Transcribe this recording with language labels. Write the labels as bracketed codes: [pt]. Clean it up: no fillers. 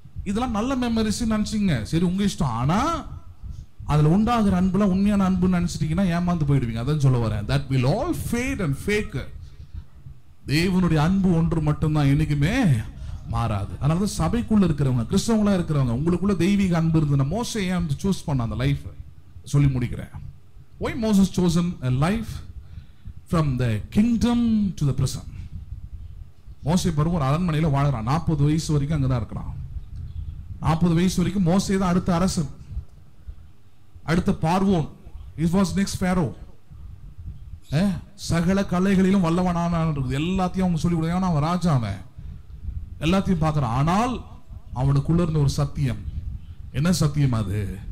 [ta] இதெல்லாம் நல்ல மெமரிஸ் நினச்சிங்க, சரி உங்கள் இஷ்டம். ஆனால் அதில் உண்டாகிற அன்புலாம் உண்மையான அன்புன்னு நினச்சிட்டிங்கன்னா ஏமாந்து போயிடுவீங்க. அதான் சொல்ல வரேன். [en] That will all fade and fake. [ta] தேவனுடைய அன்பு ஒன்று மட்டும்தான், என்னைக்குமே மாறாது. அதனால தான் சபைக்குள்ள இருக்கிறவங்க, கிறிஸ்தவங்களா இருக்கிறவங்க, உங்களுக்குள்ள தெய்வீக அன்பு இருந்ததுன்னா, மோசே ஏன் சூஸ் பண்ண அந்த லைஃப் சொல்லி முடிக்கிறேன். [en] Why Moses chosen a life from the kingdom to the prison? [ta] மோசே பருவம் ஒரு அரண்மனையில் வாழறான். 40 வயசு வரைக்கும் அங்கதான் இருக்கிறான். 40 வயசு வரைக்கும் மோசே தான் அடுத்த அரசன், அடுத்த பார்வோன். [en] He was next pharaoh. [ta] சகல கலைகளிலும் வல்லவனான எல்லாத்தையும் அவங்க சொல்லி கொடுத்தாங்க. அவன் ராஜா, அவன் எல்லாத்தையும் பார்க்கறான். ஆனால் அவனுக்குள்ள இருந்த ஒரு சத்தியம், என்ன சத்தியம் அது?